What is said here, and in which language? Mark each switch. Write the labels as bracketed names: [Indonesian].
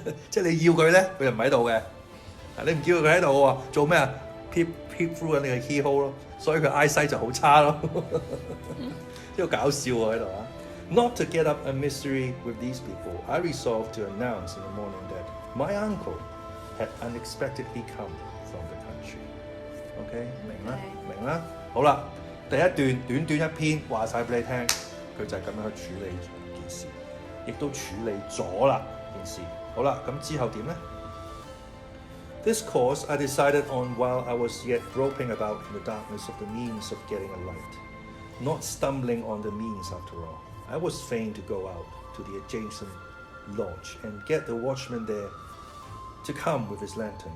[Cantonese] 即係你要佢咧，佢就唔喺度嘅。你唔叫佢喺度喎，做咩啊 ？ [English] peep through [Cantonese] 緊你嘅 keyhole 咯，所以佢 eyesight 就好差咯。呢個搞笑喎喺度啊！ [English] Not to get up a mystery with these people, I resolved to announce in the morning that my uncle had unexpectedly come from the country. [Cantonese] OK， 明啦，好啦，第一段短短一篇話晒俾你聽，佢就係咁樣去處理件事，亦都處理咗啦件事。好啦，咁之後點咧？ [English] This course I decided on while I was yet groping about in the darkness of the means of getting a light, not stumbling on the means after all. I was fain to go out to the adjacent lodge and get the watchman there to come with his lantern.